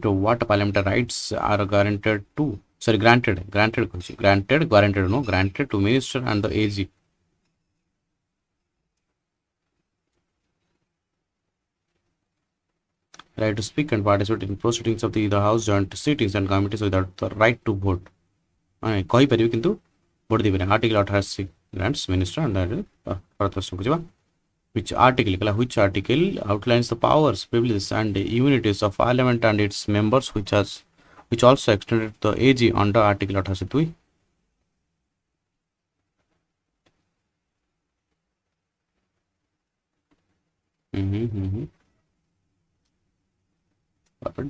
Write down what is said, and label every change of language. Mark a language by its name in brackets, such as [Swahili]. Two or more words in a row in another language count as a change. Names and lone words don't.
[English] What parliamentary rights are granted to Minister and the AG? Right to speak and participate in proceedings of the House joint sittings and committees without the right to vote. [Odia] କହି ପାରିବେ କିନ୍ତୁ vote ଦେବେ ନା. [English] Article 88 grants minister and which article outlines the powers, privileges and immunities of Parliament and its members, which also extended to the AG under Article 88. Perfect.